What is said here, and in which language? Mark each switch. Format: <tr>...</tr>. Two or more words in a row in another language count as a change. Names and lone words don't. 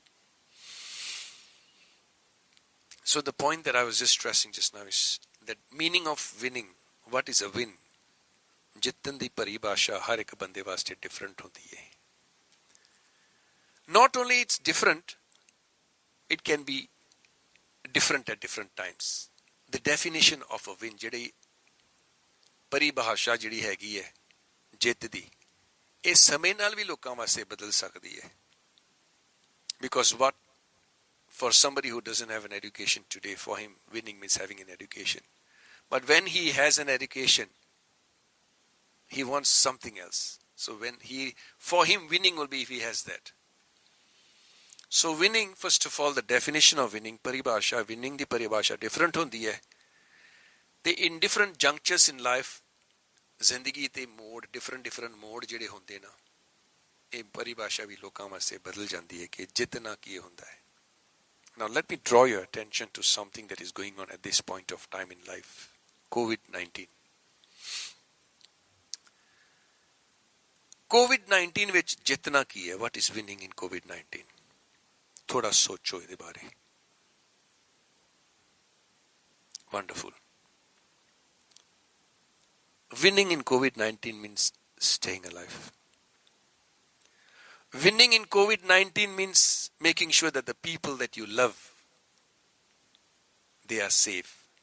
<en>So the point that I was just stressing just now is that meaning of winning. What is a win?</en> <pa>ਜਿੱਤਣ ਦੀ ਪਰਿਭਾਸ਼ਾ ਹਰ ਇੱਕ ਬੰਦੇ ਵਾਸਤੇ different ਹੁੰਦੀ ਹੈ.</pa> <en>Not only it's different, it can be different at different times. The definition of a win,</en> <pa>ਜਿਹੜੀ ਪਰਿਭਾਸ਼ਾ ਜਿਹੜੀ ਹੈਗੀ ਹੈ ਜਿੱਤ ਦੀ, ਇਹ ਸਮੇਂ ਨਾਲ ਵੀ ਲੋਕਾਂ ਵਾਸਤੇ ਬਦਲ ਸਕਦੀ ਹੈ.</pa> <en>Because what, for somebody who doesn't have an education today, for him winning means having an education. But when he has an education, he wants something else. So for him winning will be if he has that. So winning, first of all, the definition of winning, paribhasha, winning the</en> <pa>paribhasha different hundi hai.</pa> <en>They in different junctures in life,</en> <pa>ਜ਼ਿੰਦਗੀ ਤੇ ਮੋੜ, different ਮੋੜ ਜਿਹੜੇ ਹੁੰਦੇ ਨਾ, ਇਹ ਪਰਿਭਾਸ਼ਾ ਵੀ ਲੋਕਾਂ ਵਾਸਤੇ ਬਦਲ ਜਾਂਦੀ ਹੈ ਕਿ ਜਿੱਤਣਾ ਕੀ ਹੁੰਦਾ ਹੈ.</pa> <en>Now let me draw your attention to something that is going on at this point of time in life.</en> <pa>COVID-19. COVID-19 ਵਿੱਚ ਜਿੱਤਣਾ ਕੀ ਹੈ?</pa> <en>What is winning in COVID-19?</en> <pa>ਥੋੜਾ ਸੋਚੋ ਇਹਦੇ ਬਾਰੇ.</pa> <en>Wonderful. Winning in COVID-19 means staying alive. Winning in COVID-19 means making sure that the people that you love, they are safe.</en>